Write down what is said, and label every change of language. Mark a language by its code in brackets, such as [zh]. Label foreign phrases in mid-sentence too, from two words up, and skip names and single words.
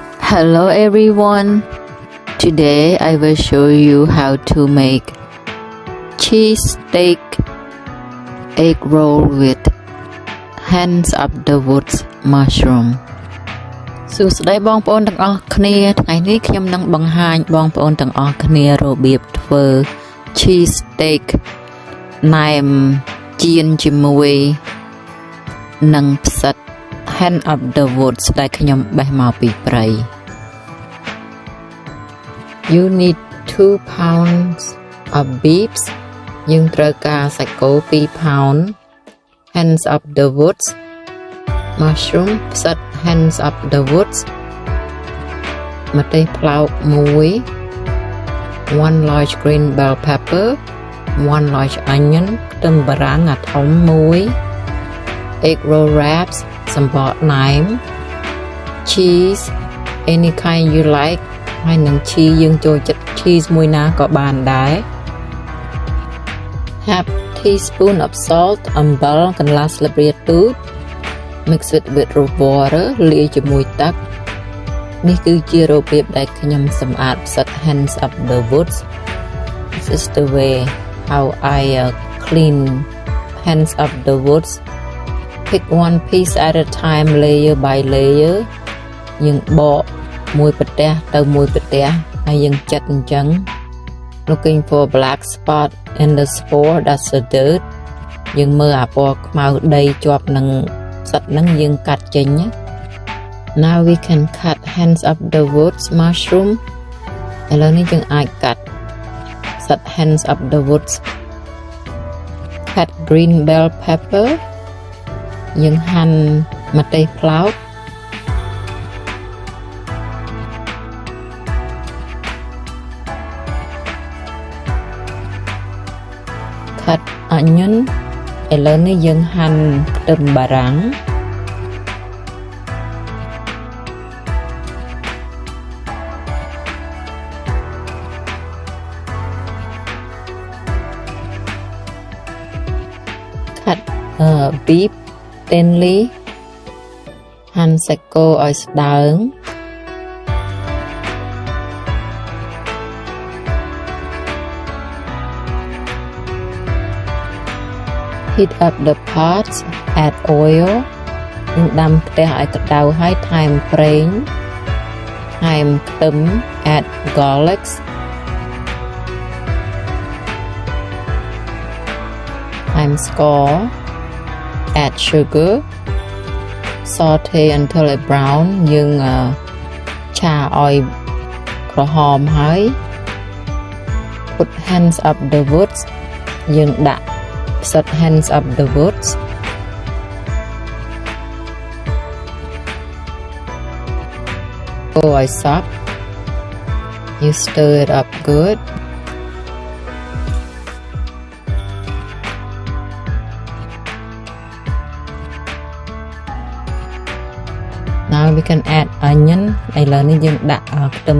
[en] Hello everyone. Today I will show you how to make cheese steak egg roll with hands of the woods mushroom [km] សួស្តីបងប្អូនទាំងអស់គ្នាថ្ងៃនេះខ្ញុំនឹងបង្ហាញបងប្អូនទាំងអស់គ្នារបៀបធ្វើ [en] cheese steak [km] ណែមចៀនជាមួយនឹងផ្សិត [en] hand of the woods [km] ដែលខ្ញុំបេះមកពីព្រៃ [en] You need 2 pounds of beef [km] យើងត្រូវការសាច់គោ [en] 2 pound hands of the woods mushroom ផ្សិត hands of the woods [km] ម្ទេសប្លោក [en] 1 1 large green bell pepper 1 large onion [km] ខ្ទឹមបារាំងអាធំ [en] 1 egg roll wraps [km] សំបកណែម [en] cheese any kind you like [km] ហើយនឹង cheese យើងចូលចិត្ត cheese មួយណាក៏បានដែរ [en] half teaspoon of salt [km] អំបិលកន្លះស្លាបព្រាទូច [en] mix it with water [km] លាយជាមួយទឹកនេះគឺជារបៀបដែលខ្ញុំសម្អាតផ្សិត [en] hands of the woods This is the way how I clean hands of the woods pick one piece at a time layer by layer យើងប [km] កមួយប្រទះទៅមួយប្រទះហើយយើងចិតអញ្ចឹង [en] looking for black spot in the spore that's the dirt [km] យើងមើលអាពណ៌ខ្មៅដីជាប់នឹងផ្សិតហ្នឹងយើងកាត់ចេញ [en] Now we can cut hands of the woods mushroom [km] ឥឡូវនេះយើងអាចកាត់ផ្សិត [en] hands of the woods cut green bell pepper [km] យើងហាន់ម្ទេសប្លោក [en] cut onion [km] ឥឡូវនេះយើងហាន់ខ្ទឹមបារាំង [en] cut beef thinly [km] ហាន់សាច់គោឲ្យស្ដើង [en] Heat up the pot add oil [km] យើងដាំខ្ទះឲ្យក្តៅហើយថែមប្រេងថែមខ្ទឹម [en] add garlic [km] ថែមស្ករ [en] add sugar saute until it brown [km] យើងឆាឲ្យក្រហមហើយ [en] put hands of the woods [km] យើងដាក់ផ្សិត [en] hands of the woods [km] ឲ្យសព្វ [en] you stir it up good Now we can add onion [km] ឥឡូវនេះយើងដាក់ខ្ទឹម